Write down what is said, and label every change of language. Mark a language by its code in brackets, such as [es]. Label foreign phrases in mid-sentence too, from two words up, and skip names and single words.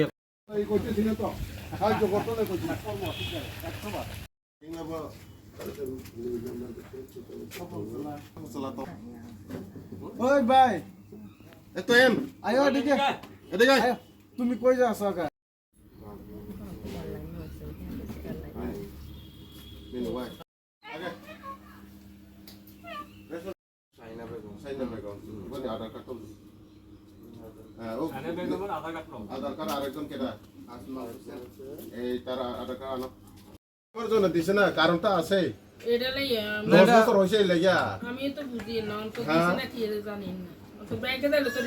[bn] এই কইতে দিনে তো আজ জগত না কইছি 100 বার ওই ভাই এতো এম আয়ো এদিকে এদিকে তুমি কই যাচ্ছ কা [trp] Bini wai. Aga. Saina begon. Bani aadhar card to. Oh. [bn] আনে বেগমের আধার কার্ড নাও আধার কার্ড আরেকজন কেডা? আসমা হোসেন। এই তার আধার কার্ড আনো। করজন দিছে না কারণটা আছে। এটা লইয়া 10 বছর হইছে লাগা। আমি তো বুঝি না তো দিছে না কি জানি না তো ব্যাংকে দিলে তো